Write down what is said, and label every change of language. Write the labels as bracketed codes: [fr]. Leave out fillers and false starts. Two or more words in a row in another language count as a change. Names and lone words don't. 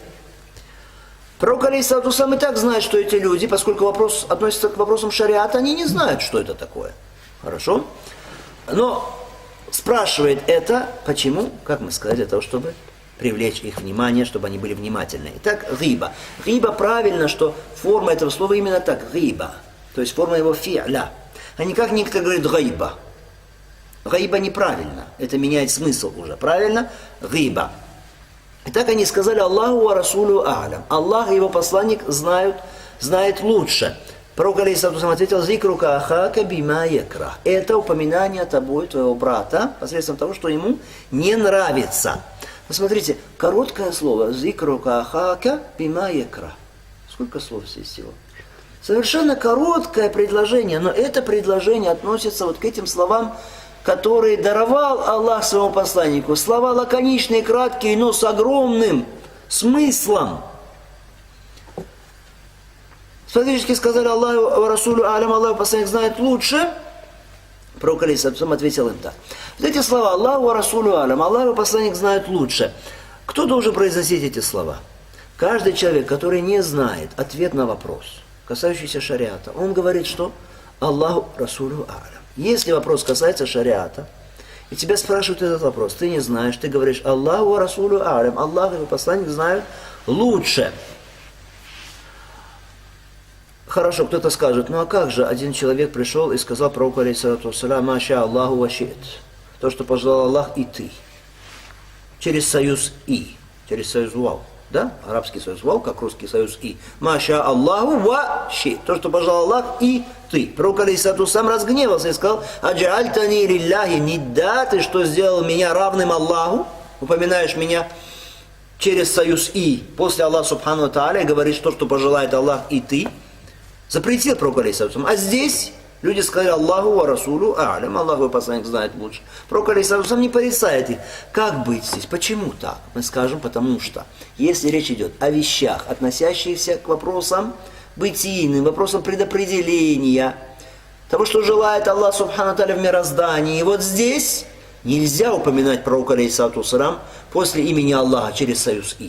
[ru] Пророк [ar] عليه الصلاة والسلام [ru] и так знает, что эти люди, поскольку вопрос относится к вопросам шариата, они не знают, что это такое. Хорошо? Но спрашивает это, почему? Как мы сказали, для того, чтобы привлечь их внимание, чтобы они были внимательны. Итак, гиба. Гиба правильно, что форма этого слова именно так, гиба. То есть форма его фи'ля. А не как некто говорит гайба. Гайба неправильно. Это меняет смысл уже. Правильно? Гиба. Итак, они сказали: [ar] الله ورسوله أعلم. [ru] Аллах и его посланник знает лучше. Пророк [ar] عليه الصلاة والسلام [ru] ответил: [ar] «ذكرك أخاك بما يكره». [ru] Это упоминание тобой, твоего брата, посредством того, что ему не нравится. Посмотрите, короткое слово [ar] «ذكرك أخاك بما يكره». [ru] Сколько слов здесь всего? Совершенно короткое предложение, но это предложение относится вот к этим словам, которые даровал Аллах своему посланнику. Слова лаконичные, краткие, но с огромным смыслом. Смотрите, сказали: [ar] الله ورسوله أعلم, [ru] Аллах посланник знает лучше. Пророк [ar] عليه الصلاة والسلام [ru] ответил им так. Вот эти слова: [ar] الله ورسوله أعلم, [ru] Аллах посланник знает лучше. Кто должен произносить эти слова? Каждый человек, который не знает ответ на вопрос, касающийся шариата, он говорит, что [ar] الله رسوله أعلم. [ru] Если вопрос касается шариата, и тебя спрашивают этот вопрос, ты не знаешь, ты говоришь: [ar] الله ورسوله أعلم, [ru] Аллах и его посланник знают лучше. Хорошо, кто-то скажет: ну а как же один человек пришел и сказал пророку [ar] عليه الصلاة والسلام: «ما شاء الله وشئت». [ru] То, что пожелал Аллах, и ты. Через союз «и», через союз «вау». Да? Арабский союз «вау», как русский союз «и». [ar] «ما شاء الله وشئت». [ru] То, что пожелал Аллах, и ты. Пророк [ar] عليه الصلاة والسلام [ru] разгневался и сказал: [ar] «أجعلتني لله ندا». [ru] Ты что, сделал меня равным Аллаху? Упоминаешь меня через союз «и». После Аллаха [ar] سبحانه وتعالى [ru] говоришь то, что пожелает Аллах, и ты. Запретил пророк [ar] عليه الصلاة والسلام. [ru] А здесь люди сказали: [ar] الله ورسوله أعلم, [ru] Аллах и посланник знает лучше. Пророк [ar] عليه الصلاة والسلام [ru] не порицает их. Как быть здесь? Почему так? Мы скажем: потому что если речь идет о вещах, относящихся к вопросам бытийным, вопросам предопределения, того, что желает Аллах [ar] سبحانه تعالى [ru] в мироздании, и вот здесь нельзя упоминать пророка [ar] عليه الصلاة والسلام [ru] после имени Аллаха через союз «и».